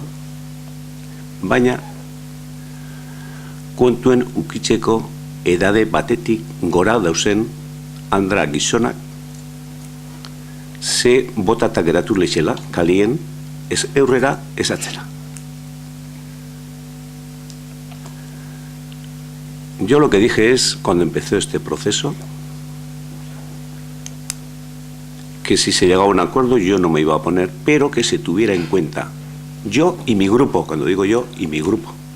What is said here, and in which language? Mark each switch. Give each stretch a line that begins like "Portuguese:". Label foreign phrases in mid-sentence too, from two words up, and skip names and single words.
Basque: Baina, kontuen ukitzeko edade batetik gora dauzen andra gizonak ze botata geratu leixela, kalien, ez eurrera, ez atzera.
Spanish: Yo lo que dije es, cuando empezó este proceso, que si se llegaba a un acuerdo yo no me iba a oponer, pero que se tuviera en cuenta yo y mi grupo, cuando digo yo y mi grupo,